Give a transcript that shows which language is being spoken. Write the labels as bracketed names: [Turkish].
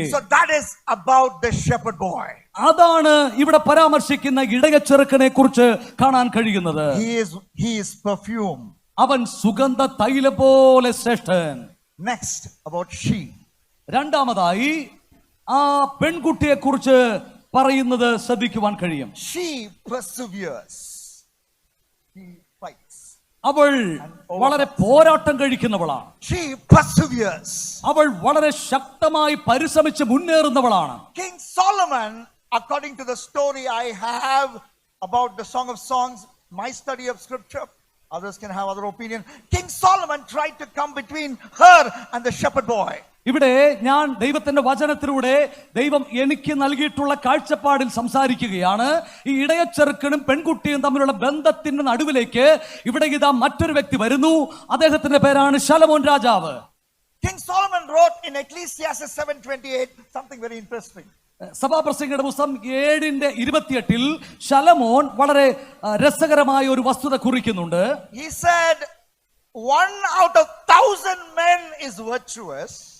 [English] So that is about the shepherd boy. [Malayalam] അതാണ് ഇവിടെ പരാമർശിക്കുന്ന ഇടയച്ചെറുക്കനെ കുറിച്ച് കാണാൻ കഴിയുന്നത്. [English] He is perfume. [Malayalam] അവൻ സുഗന്ധ തൈലം പോലെ ശ്രേഷ്ഠൻ. [English] Next, about she. [Malayalam] രണ്ടാമതായി ആ പെൺകുട്ടിയെ കുറിച്ച് പറയുന്നത് ശ്രദ്ധിക്കുവാൻ കഴിയും. [English] She perseveres. She fights. [Malayalam] അവൾ വളരെ പോരാട്ടം കഴിക്കുന്നവളാണ്. [English] She perseveres. [Malayalam] അവൾ വളരെ ശക്തമായി പരിശ്രമിച്ച് മുന്നേറുന്നവളാണ്. [English] King Solomon, according to the story I have about the Song of Songs, my study of scripture, others can have other opinion. King Solomon tried to come between her and the shepherd boy. [Malayalam] ഇവിടെ ഞാൻ ദൈവത്തിന്റെ വചനത്തിലൂടെ ദൈവം എനിക്ക് നൽകിയിട്ടുള്ള കാഴ്ചപ്പാടിൽ സംസാരിക്കുകയാണ്. ഈ ഇടയച്ചെറുക്കനും പെൺകുട്ടിയും തമ്മിലുള്ള ബന്ധത്തിന്റെ നടുവിലേക്ക് ഇവിടെ ഇതാ മറ്റൊരു വ്യക്തി വരുന്നു. അദ്ദേഹത്തിന്റെ പേരാണ് ശലോമോൻ രാജാവ്. [English] King Solomon wrote in Ecclesiastes 7:28 something very interesting. [Malayalam] സഭാപ്രസംഗിയുടെ പുസ്തകം 7:28 ശലോമോൻ വളരെ രസകരമായ ഒരു വസ്തുത കുറിക്കുന്നുണ്ട്. [English] He said, 1 out of 1,000 men is virtuous.